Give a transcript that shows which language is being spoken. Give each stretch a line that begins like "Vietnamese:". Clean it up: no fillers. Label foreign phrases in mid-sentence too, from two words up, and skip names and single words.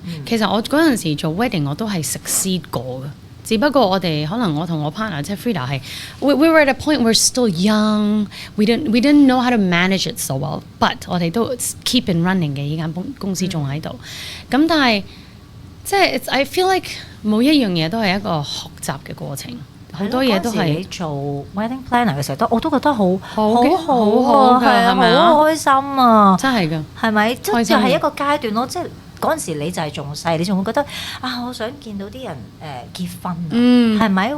Cantonese: 其實我嗰陣時做 wedding 我都係 succeed 過嘅，只不過我哋可能我同我 partner 即係 Frida 係
English: we were at a point we're still young, we didn't know how to manage it so well,
Cantonese: but 我哋都
English: keep in running
Cantonese: 嘅，依間公司仲喺度。咁但係即係
English: I feel like
Cantonese: 每一樣嘢都係一個學習嘅過程。好多嘢都係你做
English: wedding planner
Cantonese: 嘅時候，我都覺得好好好係啊，好開心啊！真係㗎，係咪？即開心係一個階段咯。即係嗰陣時你就係仲細，你仲會覺得啊，我想見到啲人結婚啊，係咪？